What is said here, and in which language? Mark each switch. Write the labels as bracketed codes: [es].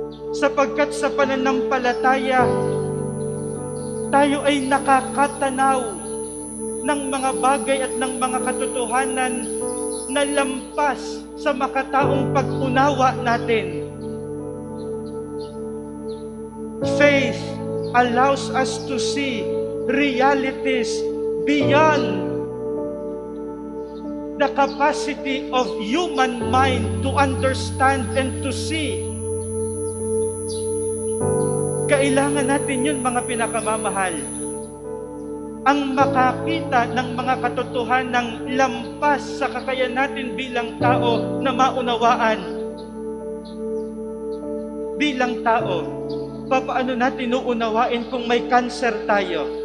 [tl] Sapagkat sa pananampalataya, tayo ay nakakatanaw ng mga bagay at ng mga katotohanan na lampas sa makataong pag-unawa natin. [en] Faith allows us to see realities beyond the capacity of human mind to understand and to see. [tl] Kailangan natin yun mga pinakamamahal. Ang makakita ng mga katotohanan ng lampas sa kakayahan natin bilang tao na maunawaan. Bilang tao, paano natin uunawain kung may cancer tayo?